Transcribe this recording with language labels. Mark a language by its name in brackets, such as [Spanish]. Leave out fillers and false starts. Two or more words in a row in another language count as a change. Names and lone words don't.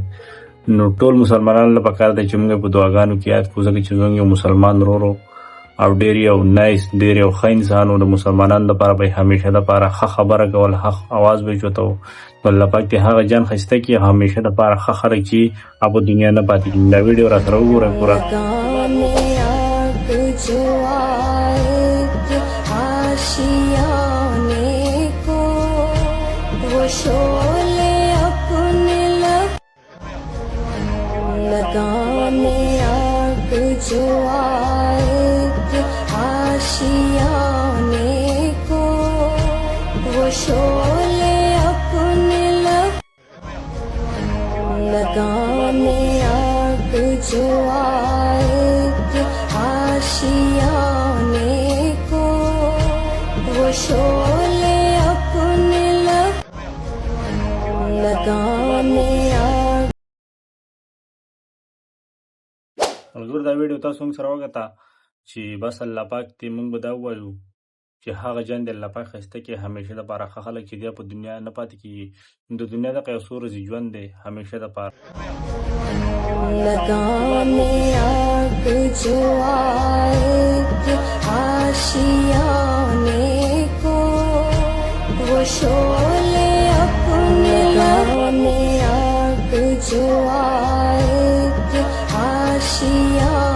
[Pashto] نو ټول مسلمانانو له پکار دی چې موږ په دعاګانو کې یاد کړو ځکه چې زموږ یو مسلمان ورور او ډېر یو نایس ډېر یو ښه انسان و. د مسلمانانو لپاره به یې همیشه دپاره ښه خبره کول، ښه اواز به یې چوتو. نو الله پاک دې هغه جان ښایسته کړي همیشه دپاره ښه خلک چې هغه په دنیا نه پاتې کېږي. دا ویډیو را سره وګورئ پوره. [Urdu] شعلے اپنے لگانے آگ جو آئے آشیانے کو وہ شعلے اپنے لگانے آگ جو آئے آشیانے کو وہ شعلے اپنے [Pashto] ملګرو دا ویډیو تاسو موږ سره وکته چې بس الله پاک دې موږ به دا ووایو چې هغه جان دې الله پاک ښایسته کړي همیشه دپاره ښه خلک چې دی په دنیا نه پاتې کېږي. د دنیا دغه یو څو ورځې ژوند دی همیشه دپاره. [Urdu] لگانے آگ جو آئے آشیانے کو وہ شعلے اپنے لگانے آگ جو آئے آشیا